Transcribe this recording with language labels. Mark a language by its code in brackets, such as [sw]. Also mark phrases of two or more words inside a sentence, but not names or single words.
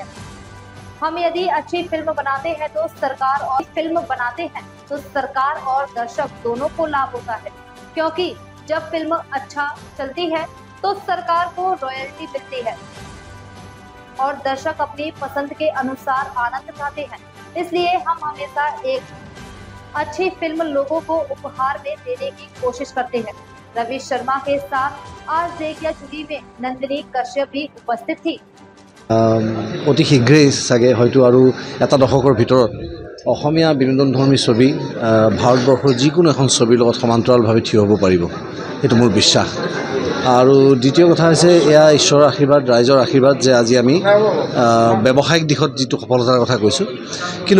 [hi] हम यदि अच्छी फिल्म बनाते हैं तो सरकार और दर्शक दोनों को लाभ होता है, क्योंकि जब फिल्म अच्छा चलती है तो सरकार को रॉयल्टी मिलती है और दर्शक अपनी पसंद के अनुसार आनंद उठाते हैं। इसलिए हम हमेशा एक अच्छी फिल्म लोगों को उपहार में देने की कोशिश करते हैं। रवि शर्मा के साथ आज ढेकियाजुली में नंदिनी कश्यप भी उपस्थित थी। [as] অতি শীঘ্ৰেই চাগে হয়তো আৰু এটা দশকৰ ভিতৰত অসমীয়া বিনোদনধৰ্মী ছবি ভাৰতবৰ্ষৰ যিকোনো এখন ছবিৰ লগত সমান্তৰালভাৱে থিয় হ'ব পাৰিব, এইটো মোৰ বিশ্বাস। আৰু দ্বিতীয় কথা হৈছে এয়া ঈশ্বৰৰ আশীৰ্বাদ, ৰাইজৰ আশীৰ্বাদ যে আজি আমি ব্যৱসায়িক দিশত যিটো সফলতাৰ কথা কৈছোঁ, কিন্তু